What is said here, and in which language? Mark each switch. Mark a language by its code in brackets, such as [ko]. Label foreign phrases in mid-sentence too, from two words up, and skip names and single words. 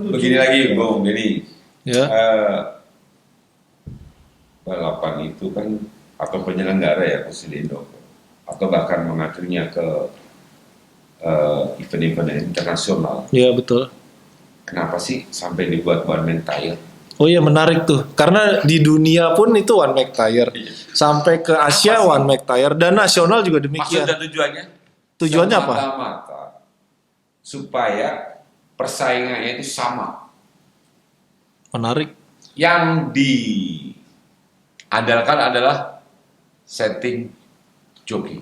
[id] Begini lagi, Bung Denny. Ya. Balapan itu kan atau penyelenggara ya Kusilindo atau bahkan mengaturnya ke event-event internasional. Iya betul. Kenapa sih sampai dibuat [en] one man tire? [id] Oh iya menarik tuh. Karena di dunia pun itu [en] one make tire. [id] Sampai ke Asia [en] one make tire [id] dan nasional juga Maksud demikian. dan tujuannya? Tujuannya apa? Semata-mata supaya persaingannya itu sama. Menarik. Yang diandalkan adalah setting joki.